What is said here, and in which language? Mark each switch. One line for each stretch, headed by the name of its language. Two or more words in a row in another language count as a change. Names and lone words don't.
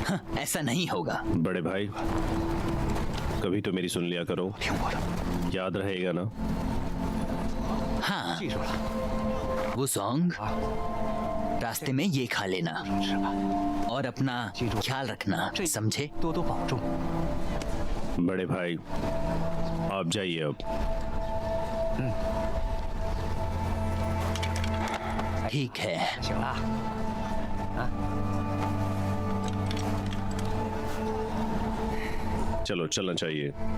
Hindi: हाँ, ऐसा नहीं होगा। बड़े भाई कभी तो मेरी सुन लिया करो,
Chinese: 听我的，
Hindi: याद रहेगा ना? हाँ,
Chinese: 记住了。
Hindi: वो सॉन्ग रास्ते में ये खा लेना
Chinese: 吃吧，
Hindi: और अपना ख्याल रखना, समझे?
Chinese: 多多保重。
Hindi: बड़े भाई आप जाइए अब। ठीक है।
Chinese: 行了，
Hindi: चलो चलना चाहिए।